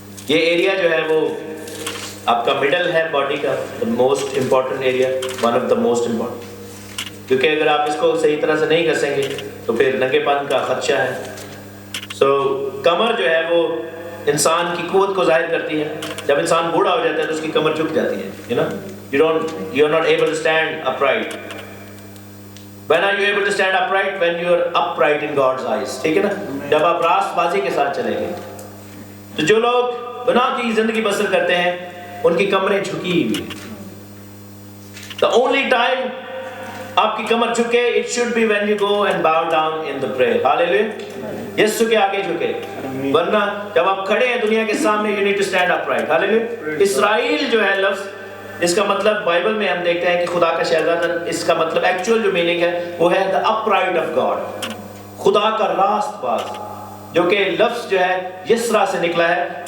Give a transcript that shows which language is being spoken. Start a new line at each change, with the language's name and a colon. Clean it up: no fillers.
Hindi: ये एरिया जो है वो आपका मिडल है बॉडी का, most important area,
English: one of the most important,
Hindi: क्योंकि अगर आप इसको सही तरह से नहीं कसेंगे तो फिर नंगेपन का खदशा है. सो कमर जो है वो इंसान की कुव्वत को जाहिर करती है. जब इंसान बूढ़ा हो जाता है तो उसकी कमर झुक जाती है.
English: You know, you are not able to stand upright. When are you able to stand upright? When you are upright in God's eyes.
Hindi: ठीक है ना? जब आप रास्तबाजी के साथ चलेंगे. तो जो लोग गुनाह की जिंदगी बसर करते हैं उनकी कमरें झुकी हुई.
English: The only time
Hindi: आपकी कमर झुके,
English: it should be when you go and bow down in the prayer.
Hindi: Hallelujah. यीशु के आगे झुके. वरना जब आप खड़े हैं दुनिया के सामने,
English: you need to stand upright. Hallelujah.
Hindi: इस्राएल जो है लफ्ज, इसका मतलब बाइबल में हम देखते हैं कि खुदा का शहजादा, इसका मतलब एक्चुअल जो मीनिंग है वो है
English: the upright of God,
Hindi: खुदा का रास्तबाज, जो कि लफ्ज जो है यस्रा से निकला है.